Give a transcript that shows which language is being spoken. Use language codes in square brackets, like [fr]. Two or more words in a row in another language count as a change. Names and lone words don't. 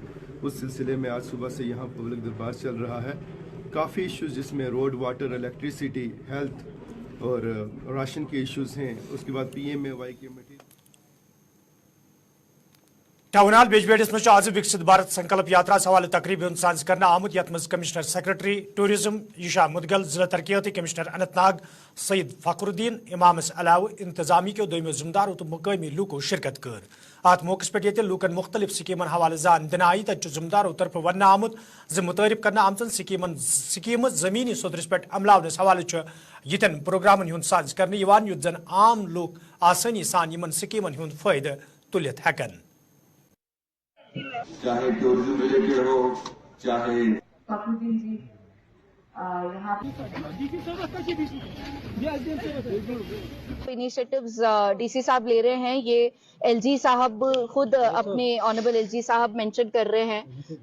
[hi] उस सिलसिले में आज सुबह से यहाँ पब्लिक दरबार चल रहा है। काफ़ी इश्यूज़ जिसमें [en] road, water, electricity, health [hi] और राशन के इश्यूज़ हैं। उसके बाद PMAY कमेटी [ks] टाउन बेजबेड़स मज आज विकसित भारत संकल्प यात्रा हवाले तकरीब सांस कर आमुत यथ मज [en] Commissioner Secretary Tourism [ks] यशा मुदगल, जिला तरक्याती कमिश्नर अनंतनाग सईद फखरुद्दीन इमामस अलाव इंतजामी के दोमो जिम्मेदारों तो मुकामी लूको शिरकत कर। अत मौके पे लूकन मुख्तलिफ स्कीमन हवाले जान दिन आई, तत जिम्मेदारों तरफ वन आमुत ज मुतारिफ कर आमचन स्कीम जमीनी सदरस पे अमलावनस हवाले यन प्रोग्रामन हुंद सांस कर युत जन आम लोग आसानी सान यमन स्कीमन हुंद फायदे तुलित हेकन। [hi] चाहे [en] tourism related [hi] हो, चाहे इनिशिएटिव्स डीसी साहब ले रहे हैं, ये एलजी साहब खुद अपने ऑनरेबल एलजी साहब मेंशन कर रहे हैं।